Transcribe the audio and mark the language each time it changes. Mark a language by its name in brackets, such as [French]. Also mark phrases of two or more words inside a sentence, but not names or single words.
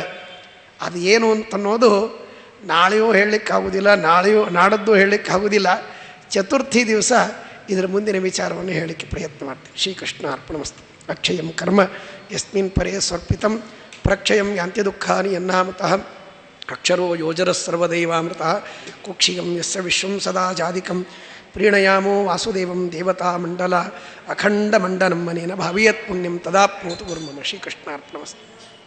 [Kannada] ಅದು ಏನು ಅಂತನ್ನೋದು ನಾಳೆಯೂ ಹೇಳಲಿಕ್ಕಾಗೋದಿಲ್ಲ, ನಾಡದ್ದು ಹೇಳಲಿಕ್ಕಾಗೋದಿಲ್ಲ. ಚತುರ್ಥಿ ದಿವಸ ಇದರ ಮುಂದಿನ ವಿಚಾರವನ್ನು ಹೇಳಲಿಕ್ಕೆ ಪ್ರಯತ್ನ ಮಾಡ್ತೀನಿ. [Sanskrit] ಶ್ರೀಕೃಷ್ಣ ಅರ್ಪಣಮಸ್ತು. ಅಕ್ಷಯಂ ಕರ್ಮ ಯಸ್ಮಿನ್ ಪರೇ ಸ್ವರ್ಪಿತಂ ಪ್ರಕ್ಷಯಂ ಯಾಂತ್ಯ ದುಃಖಾನಿ ಯನ್ನಾಮತಃ ಅಕ್ಷರೋ ಯೋಜರ ಸರ್ವದೈವಾಮೃತ ಕುಕ್ಷಿಗಂ ಯಸ್ಯ ವಿಶ್ವಂ ಸದಾ ಜಾದಿಕಂ ಪ್ರೀಣಯಾಮೋ ವಾಸುದೇವಂ ದೇವತಾ ಮಂಡಲ ಅಖಂಡ ಮಂಡನಂ ಮನೇನ ಭಾವಿಯತ್ ಪುಣ್ಯಂ ತದಾಪ್ನೋತು ಗುರುಮಮ. ಶ್ರೀಕೃಷ್ಣ ಅರ್ಪಣಮಸ್ತು.